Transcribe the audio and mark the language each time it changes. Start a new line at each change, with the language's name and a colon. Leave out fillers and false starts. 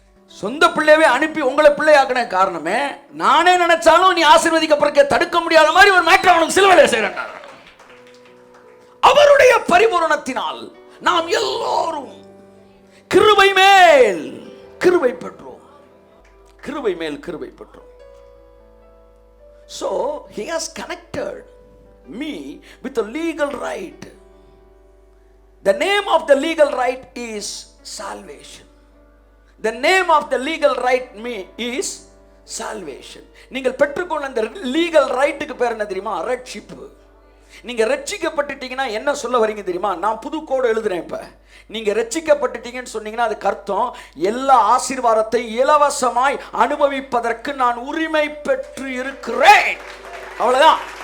Tamil: சொந்த பிள்ளையவே அனுப்பி உங்களை பிள்ளையாக்கின காரணமே, நானே நினைச்சாலும் நீ ஆசீர்வதிக்கப்படுறதுக்கு தடுக்க முடியாத மாதிரி ஒரு மேட்டர் அவனுக்கு சிலுவையில் செய்யறான். அவருடைய பரிபூரணத்தினால் நாம் எல்லோரும் கிருபை மேல் கிருபை பெற்றோம். கிருபை மேல் கிருபை பெற்றோம்.
English: So he has connected me with a legal right. The name of the legal right is salvation. The name of the legal right is salvation.
Tamil: நீங்கள் பெற்றுக்கொண்ட அந்த legal rightக்கு பேர் என்ன தெரியுமா? ரட்சிப்பு. நீங்க ரட்சிக்கப்பட்டுட்டீங்கன்னா என்ன சொல்ல வரீங்க தெரியுமா? நான் புது கோடு எழுதுறேன். இப்ப நீங்க ரட்சிக்கப்பட்டுட்டீங்கன்னு சொன்னீங்கன்னா அதுக்கு அர்த்தம் எல்லா ஆசீர்வாதத்தை இலவசமாய் அனுபவிப்பதற்கு நான் உரிமை பெற்று இருக்கிறேன். அவ்வளவுதான்.